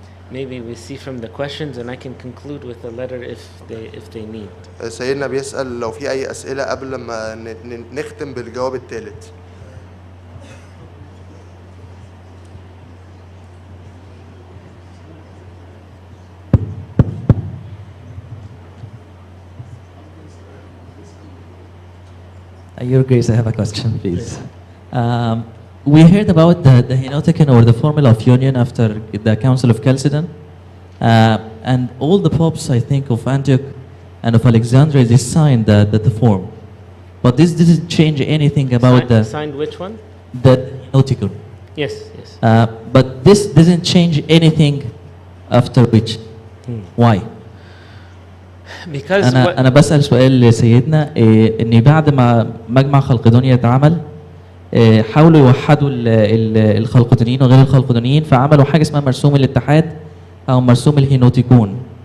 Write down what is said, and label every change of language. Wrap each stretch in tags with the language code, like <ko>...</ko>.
<en>Maybe we see from the questions and I can conclude with the letter if they need.</en> <ar>سيدنا بيسأل لو في أي أسئلة قبل ما نختم بالجواب الثالث.</ar> <en>Your Grace, I have a question, please. We heard about the Henoticon or the formula of union after the Council of Chalcedon, and all the popes, I think, of Antioch and of Alexandria, they signed the form. But this didn't change anything about Signed which one? The Henoticon. Yes. But this doesn't change anything after which. Why? Because</en> <ar>أنا بسأل سؤال لسيدنا إن بعد ما مجمع خلقدونيا اتعمل حاولوا يوحدوا الخلقدونيين وغير الخلقدونيين، فعملوا حاجة اسمها مرسوم الاتحاد أو مرسوم الهينوتيكون.</ar>